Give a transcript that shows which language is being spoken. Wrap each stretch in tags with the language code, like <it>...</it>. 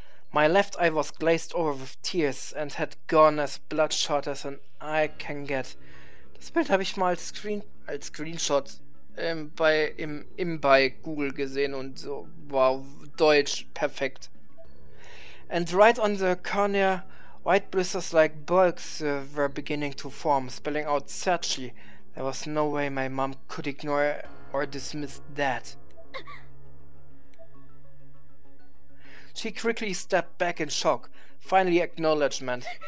<en>My left eye was glazed over with tears and had gone as bloodshot as an eye can get.</en> <de>Das Bild habe ich mal als Screenshot bei Google gesehen und so, wow, Deutsch, perfekt.</de> <en>And right on the cornea, white blisters like bugs were beginning to form, spelling out Sachi. There was no way my mom could ignore or dismiss that. She quickly stepped back in shock, finally acknowledgement.</en>